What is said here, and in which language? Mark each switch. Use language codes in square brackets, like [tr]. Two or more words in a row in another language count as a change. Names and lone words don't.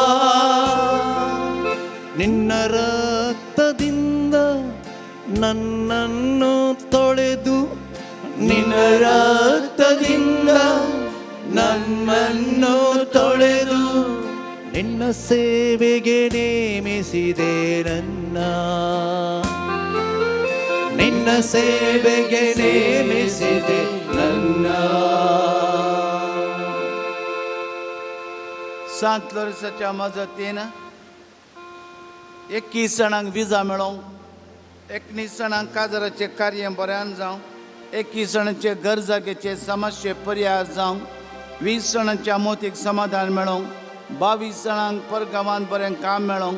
[kn] ನಿನ್ನ ರಕ್ತದಿಂದ ನನ್ನನ್ನು ತೊಳೆದು, ನಿನ್ನ ರಕ್ತದಿಂದ ನನ್ನನ್ನು ತೊಳೆದು, ನಿನ್ನ ಸೇವೆಗೆ ನೇಮಿಸಿದೆ ನನ್ನ, ನಿನ್ನ ಸೇವೆಗೆ ನೇಮಿಸಿದೆ ನನ್ನ. [kok] सांत लोरेसाच्या मजतीन 21 जाणांक विजा मेळोंक, 19 जाणांक काजराचें कार्य बऱ्यान जावं, 21 जाणांचे गरजागेचे समस्ये पर्याय जावं, 20 जाणांच्या मोतीक समाधान मेळोंक, 22 जाणांक परगांवांत बरें काम मेळोंक,